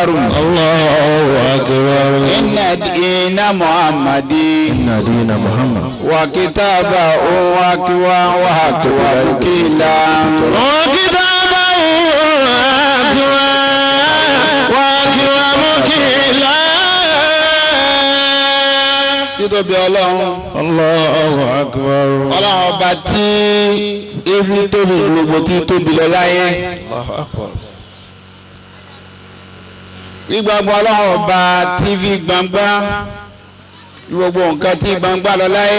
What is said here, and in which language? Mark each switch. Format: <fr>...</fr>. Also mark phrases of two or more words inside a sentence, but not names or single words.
<ar>الله أكبر إن دين محمد إن دين محمد وكتابه وكيلا وكتابه وكيلا</ar> <yo>títóbi ọlọ́run.</yo> <ar>الله أكبر.</ar> <yo>ọlọ́run ọba tí efi tóbi gbogbo tí tóbi lọ láyé.</yo> <ar>الله أكبر.</ar> <yo>gbígbàgbọ́ ọlọ́run ọba tí fi gbangba gbogbo nǹkan tí gbangba lọ láyé.</yo>